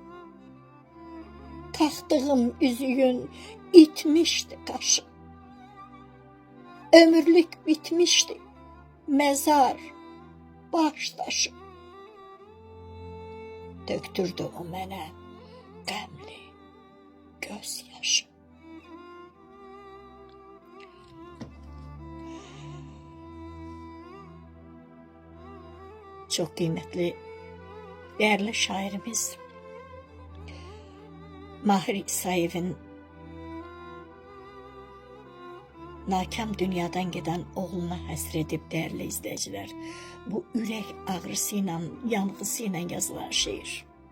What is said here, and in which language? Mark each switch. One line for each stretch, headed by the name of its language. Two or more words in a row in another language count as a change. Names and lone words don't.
Azerbaijani: Taxtığım üzüyün itmişdi qaşı. Ömürlük bitmişdi mezar baş daşı. Töktürdü o mənə qəmli göz yaşı.
Turkish: Çok kıymetli, değerli şairimiz Mahir İsayev'in nakam dünyadan giden oğluna həsredib, değerli izleyiciler, bu
Azerbaijani: ürək ağrısıyla, yanğısıyla
Turkish: yazılan şiir.